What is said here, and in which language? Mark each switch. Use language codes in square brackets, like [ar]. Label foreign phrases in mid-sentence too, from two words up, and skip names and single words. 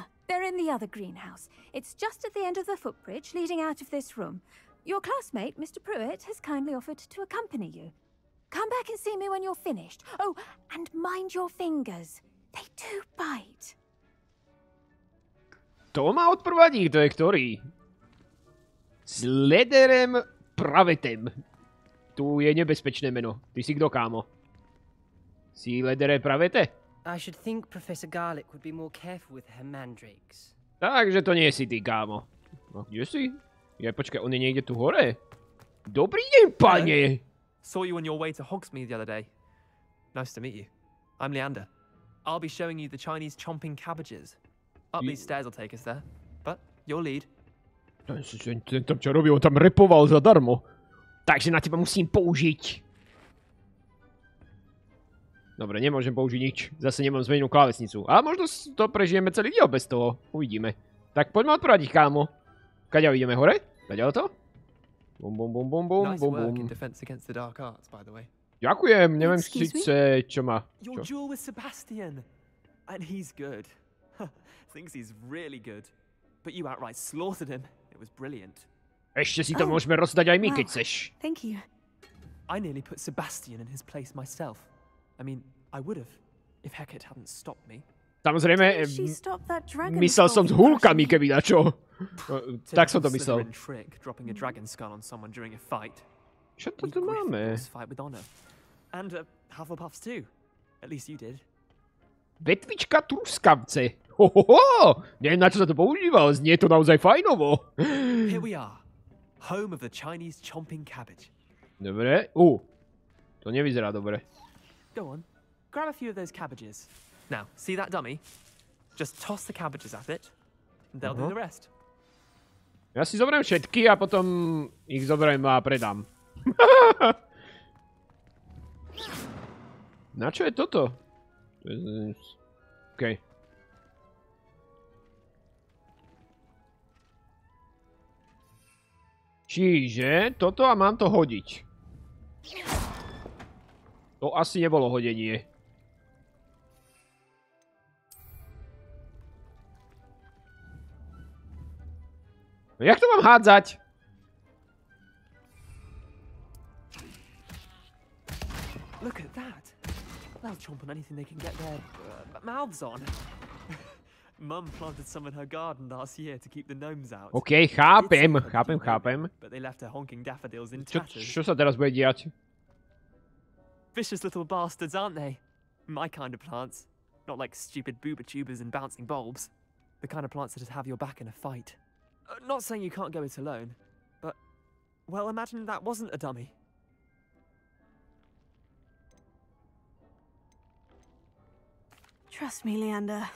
[en] They're in the other greenhouse. It's just at the end of the footbridge leading out of this room. Your classmate, Mr. Pruitt, has kindly offered to accompany you. Come back and see me when you're finished. Oh, and mind your fingers. They do bite. [sk] To ma odprvadí, to je ktorý? S Lederem Pravetem. Tu je nebezpečné meno. Ty si kto, kámo? Si Ledere Pravete? [en] I should think Professor Garlick would be more careful with her mandrakes. [sk] Takže to nie si ty, kámo. No, kde si? Ja, počkaj, on je niekde tu hore? Dobrý deň, pane! [en] Saw you on your way to Hogsmeade the other day. Nice to meet you. I'm Leander. I'll be showing you the Chinese chomping cabbages. Up these stairs will take us there. But your lead. [sk] Ten tam čo robil, on tam repoval zadarmo. Takže na teba musím použiť. Dobre, nemôžem použiť nič. Zase nemám zmenenú klávesnicu. A možno to prežijeme celý diel bez toho. Uvidíme. Tak poďme odprvadiť, kámo. Kaďa ideme hore? Kaďa to? Bum, bum, bum, bum, bum, [en] Nice bum, work bum. in defense against the dark arts, by the way. [sk] Ďakujem, neviem [en] Excuse me? [sk] síce, čo má. [en] Your [sk] Čo? [en] duel with Sebastian. And he's good. Thinks he's really good. But you outright slaughtered him. It was brilliant. [sk] Ešte si to [en] Oh. [sk] môžeme rozdať aj my, keď [en] Wow. [sk] chceš. [en] Thank you. I nearly put Sebastian in his place myself. I mean, I would have, if Hecate hadn't stopped me. [sk] Samozrejme, [en] She stopped that dragon [sk] myslel som s [en] skull from [sk] húlkami, [en] crushing [sk] keby na čo. Tak som to [en] Typical [sk] myslel. [en] Slytherin trick, dropping a dragon skull on someone during a fight. [sk] Čo to [en] We [sk] tu máme? [en] Gryffindors fight with honor. And Hufflepuffs too. At least you did. [sk] Vetvička truskavce. Hohoho! Neviem, na čo sa to používal. Znie to naozaj fajnovo. [en] Here we are. Home of the Chinese chomping cabbage. [sk] Dobre. To nevyzerá dobre. [en] Go on. Grab a few of those cabbages. Now, see that dummy? Just toss the cabbages at it. And they'll do the rest. [sk] Ja si zoberiem všetky a potom ich zoberiem a predám. Na čo je toto? OK. Čiže toto a mám to hodiť. To asi nebolo hodenie. No jak to mám hádzať? [en] Look at that. They'll chomp on anything they can get their mouths on. Mum planted some in her garden last year to keep the gnomes out. [sk] OK, chápem. [en] But they left her honking daffodils in [sk] Čo [en] tatters. [sk] sa teraz bude diať? [en] Vicious little bastards, aren't they? My kind of plants. Not like stupid booba tubers and bouncing bulbs. The kind of plants that'd have your back in a fight. Not saying you can't go it alone, but, well, imagine that wasn't a dummy. Trust me, Leander.